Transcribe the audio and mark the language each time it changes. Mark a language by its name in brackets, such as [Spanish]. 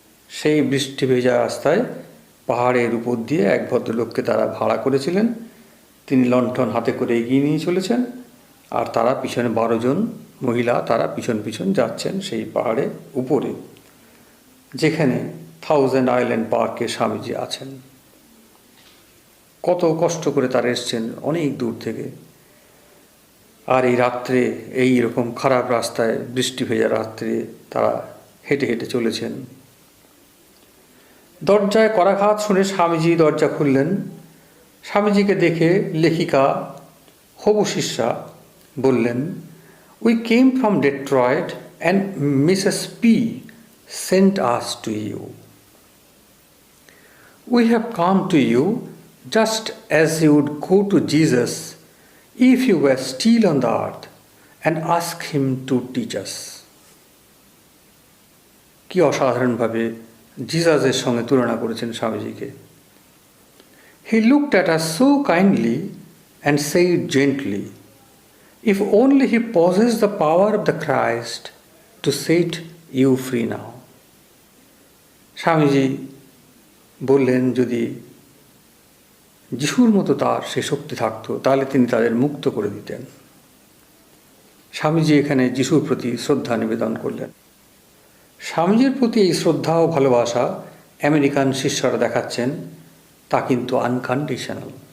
[Bangla] সেই বৃষ্টি ভেজা রাস্তায় পাহাড়ের উপর দিয়ে এক ভদ্রলোককে তারা ভাড়া করেছিলেন। তিনি লণ্ঠন হাতে করে এগিয়ে নিয়ে চলেছেন, আর তারা পিছনে 12 জন মহিলা তারা পিছন পিছন যাচ্ছেন সেই পাহাড়ে উপরে, যেখানে থাউজেন্ড আইল্যান্ড পার্কে স্বামীজি আছেন। কত কষ্ট করে তারা এসছেন অনেক দূর থেকে, আর এই রাত্রে এই রকম খারাপ রাস্তায় বৃষ্টি ভেজা রাত্রে তারা হেঁটে হেঁটে চলেছেন। দরজায় করাঘাত শুনে স্বামীজি দরজা খুললেন। স্বামীজিকে দেখে লেখিকা হবু শিষ্যা বললেন, [English] We came from Detroit and Mrs. P sent us to you. We have come to you just as you would go to Jesus if you were still on the earth and ask him to teach us. [Bangla] কি অসাধারণভাবে জিসাসের সঙ্গে তুলনা করেছেন স্বামীজিকে। [English] He looked at us so kindly and said gently, If only he possessed the power of the Christ to set you free now. [Bangla] Swamiji বললেন, যদি যিশুর মতো তার সে শক্তি থাকতো তাহলে তিনি তাদের মুক্ত করে দিতেন। স্বামীজি এখানে যিশুর প্রতি শ্রদ্ধা নিবেদন করলেন। স্বামীজির প্রতি এই শ্রদ্ধা ও ভালোবাসা আমেরিকান শিষ্যরা দেখাচ্ছেন, তা কিন্তু আনকন্ডিশনাল।